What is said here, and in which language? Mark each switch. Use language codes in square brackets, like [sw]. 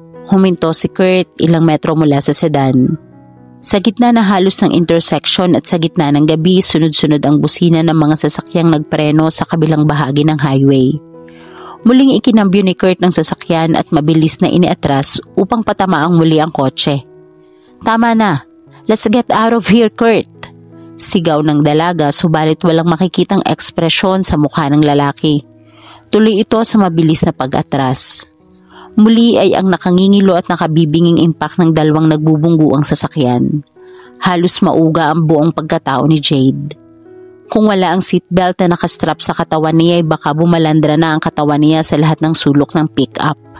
[tl] Huminto si Kurt ilang metro mula sa sedan. Sa gitna na halos ng intersection at sa gitna ng gabi, sunod-sunod ang busina ng mga sasakyang nagpreno sa kabilang bahagi ng highway. Muling ikinambyo ni Kurt ng sasakyan at mabilis na iniatras upang patamaang muli ang kotse. Tama na, [en] let's get out of here, Kurt! [tl] Sigaw ng dalaga subalit walang makikitang ekspresyon sa mukha ng lalaki. Tuloy ito sa mabilis na pag-atras. Muli ay ang nakangingilo at nakabibinging impact ng 2 nagbubungguang sasakyan. Halos mauga ang buong pagkatao ni Jade. Kung wala ang seatbelt na nakastrap sa katawan niya ay baka bumalandra na ang katawan niya sa lahat ng sulok ng pick-up.